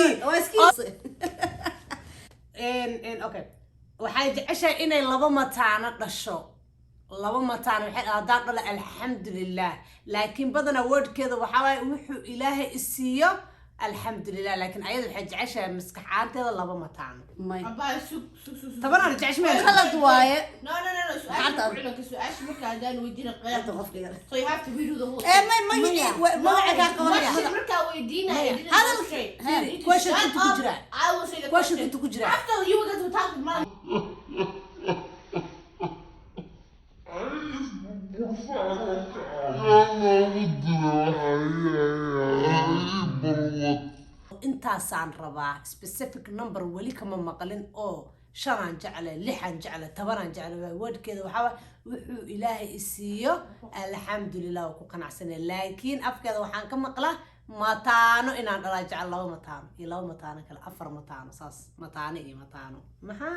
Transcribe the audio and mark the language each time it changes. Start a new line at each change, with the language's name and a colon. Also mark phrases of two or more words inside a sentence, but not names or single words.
Somali: okay waxay jeceshahay inay laba mataano dhasho laba mataano waxay haddaan dhalo alxamdulilah laakiin badanaa wordkeeda waxaa waaye wuxuu ilaahay isiiyo alxamdulilah laakiin ayada waxay jeceshahay maskaxaanteeda laba mataano may abaa sug tabanaan jeceshmee khalad waaye no su-aasha marka haddaan weydiina qeyb inta qofkiga
English: so you have to redo the whole
Somali: ee may magaca qabanaya markaa weydiinaya question inta ku jira
English: I will say the
Somali: question inta ku jira
English: after you were going to talk with mom
Somali: intaasaan rabaa
English: specific number
Somali: weli kama maqlin oo shanaan jecle lixaan jecle tobanaan jecle wordkeeda waxaa waay wuxuu ilaahay isiiyo alxamdulilah oo ku qanacsanay laakiin afkeeda waxaan ka maqlaa mataano inaan dhalaa jecel laba mataano iyo laba mataano kale afar mataano saas mataano iyo mataano maxaa